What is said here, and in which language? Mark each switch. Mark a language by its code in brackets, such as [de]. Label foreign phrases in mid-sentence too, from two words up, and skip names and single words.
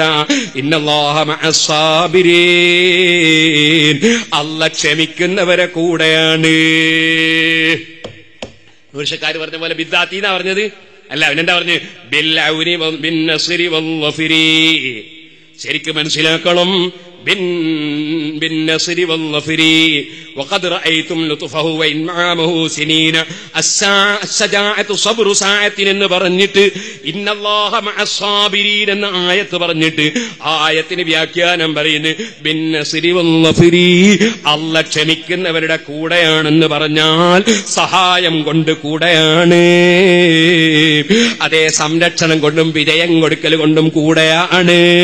[ar] إن الله مع الصابرين, [ml] അല്ലാഹ് ക്ഷമിക്കുന്നവരെ കൂടെയാണ്. നൂർഷക്കാർ പറഞ്ഞ പോലെ ബിദ്ദാത്തി എന്നാ പറഞ്ഞത് അല്ല, അവനെന്താ പറഞ്ഞു? [ar] بالعون بالنصر والظفر. [ml] ശരിക്കും മനസ്സിലാക്കണം. [ar] بالنصر والظفر وقد رأيتم لطفه وإنعامه سنين. السجاعة صبر ساعة [ml] എന്ന് പറഞ്ഞിട്ട് [ar] إن الله مع الصابرين [ml] എന്ന ആയത്ത് പറഞ്ഞിട്ട് ആയത്തിന് വ്യാഖ്യാനം പറയുന്നു [ar] بالنصر والظفر, [ml] അല്ലാഹ് ക്ഷമിക്കുന്നവരുടെ കൂടെയാണെന്ന് പറഞ്ഞാൽ സഹായം കൊണ്ട് കൂടെയാണ്. അതേ, സംരക്ഷണം കൊണ്ടും വിജയം കൊടുക്കൽ കൊണ്ടും കൂടെയാണ്.